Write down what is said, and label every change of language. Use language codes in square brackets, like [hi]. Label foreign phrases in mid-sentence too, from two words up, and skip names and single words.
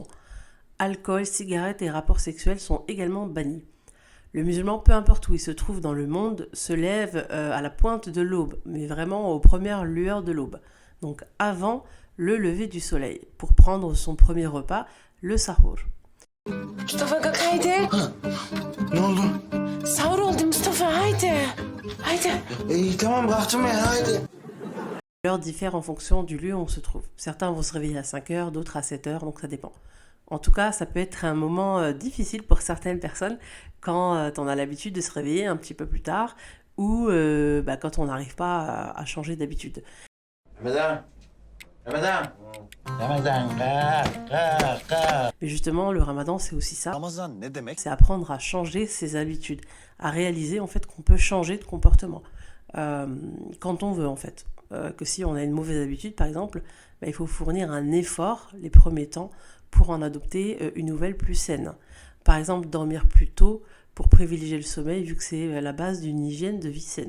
[fr] Alcool, cigarettes et rapports sexuels sont également bannis. Le musulman, peu importe où il se trouve dans le monde, se lève à la pointe de l'aube, mais vraiment aux premières lueurs de l'aube, donc avant le lever du soleil, pour prendre son premier repas, le sahur. [tr] Mustafa kalk haydi. Ne oldu? Sahur oldu Mustafa haydi. Haydi. İyi tamam kalktım ya haydi. [fr] L'heure diffère en fonction du lieu où on se trouve. Certains vont se réveiller à 5h, d'autres à 7h, donc ça dépend. En tout cas, ça peut être un moment difficile pour certaines personnes quand on a l'habitude de se réveiller un petit peu plus tard ou quand on n'arrive pas à changer d'habitude. [tr] Ramazan. Ramazan. [fr] Mais justement, le Ramadan, c'est aussi ça. [tr] Ramazan ne demek? [fr] C'est apprendre à changer ses habitudes, à réaliser en fait qu'on peut changer de comportement quand on veut en fait. Que si on a une mauvaise habitude, par exemple, il faut fournir un effort les premiers temps pour en adopter une nouvelle plus saine. Par exemple, dormir plus tôt pour privilégier le sommeil, vu que c'est la base d'une hygiène de vie saine.